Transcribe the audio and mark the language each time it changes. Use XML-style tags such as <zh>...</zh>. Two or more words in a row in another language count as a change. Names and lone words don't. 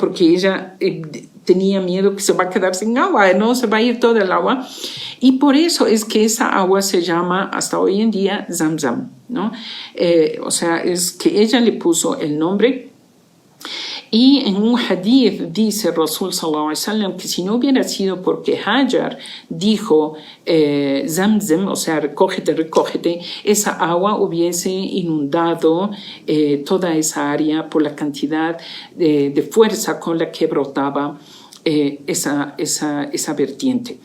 <es>Porque ella tenía miedo que se va a quedar sin agua, no se va a ir todo el agua. Y por eso es que esa agua se llama hasta hoy en día Zamzam, ¿no? O sea, es que ella le puso el nombre. Y en un hadith dice Rasul</es> <ar>صلى الله عليه وسلم</ar> <es>que si no hubiera sido porque Hajar dijo Zamzam, o sea, recógete, recógete, esa agua hubiese inundado toda esa área por la cantidad de fuerza con la que brotaba esa vertiente.</es>